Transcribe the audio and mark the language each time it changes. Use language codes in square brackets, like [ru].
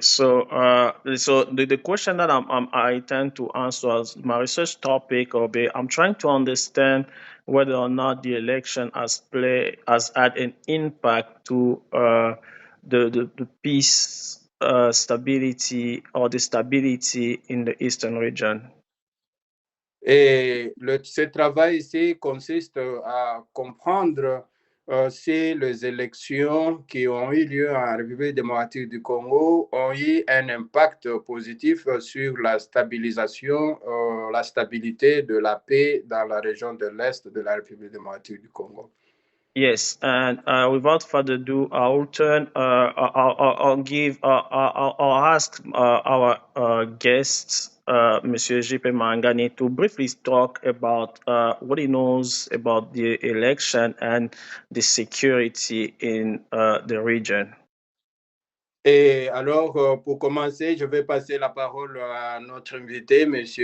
[en] So the question that I tend to answer as my research topic, I'm trying to understand whether or not the election has had an impact to the peace, stability, or the stability in the eastern region. [fr] Et ce travail ici consiste à comprendre si les élections qui ont eu lieu en République démocratique du Congo ont eu un impact positif sur la stabilisation, la stabilité de la paix dans la région de l'Est de la République démocratique du Congo. [en] Yes, and without further ado, I'll ask our guest, Monsieur JP Maregani, to briefly talk about what he knows about the election and the security in the region. [fr] Et alors, pour commencer, je vais passer la parole à notre invité, M.